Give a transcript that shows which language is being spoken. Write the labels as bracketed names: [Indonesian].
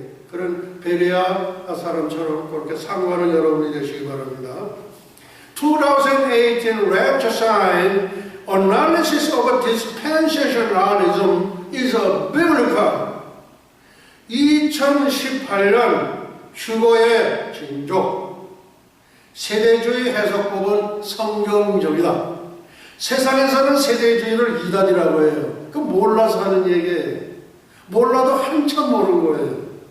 [Korean] 그런 베레아 사람처럼 그렇게 상고하는 여러분이 되시기 바랍니다. [English] 2018 Rapture Sign Analysis of Dispensationalism is a biblical. [Korean] 2018년 휴거의 징조, 세대주의 해석법은 성경적이다. 세상에서는 세대주의를 이단이라고 해요. 그 몰라서 하는 얘기예요. 몰라도 한참 모르는 거예요.